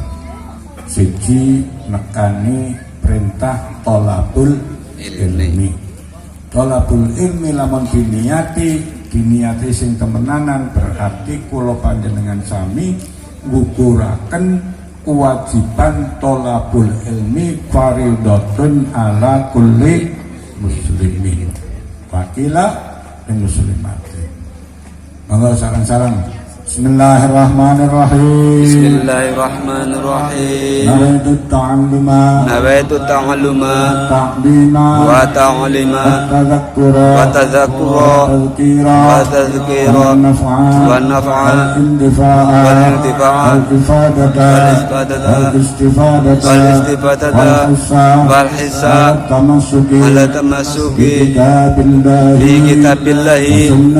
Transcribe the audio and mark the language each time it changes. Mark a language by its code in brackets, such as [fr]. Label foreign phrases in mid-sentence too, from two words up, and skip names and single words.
[jv] Siji nekani perintah [ar] طلب العلم. طلب العلم [jv] lamun diniati sing temenanan, berarti kula panjenengan sami ngukuraken kewajiban [ar] طلب العلم فريضة على كل مسلم وكلا [jv] dan muslimatin. Monggo sareng-sareng. [ar] بسم الله الرحمن الرحيم. بسم الله الرحمن الرحيم. نويت التعلم والتعليم والتذكر والتذكير والنفع والانتفاع والاستفادة والحساب على التمسك بكتاب الله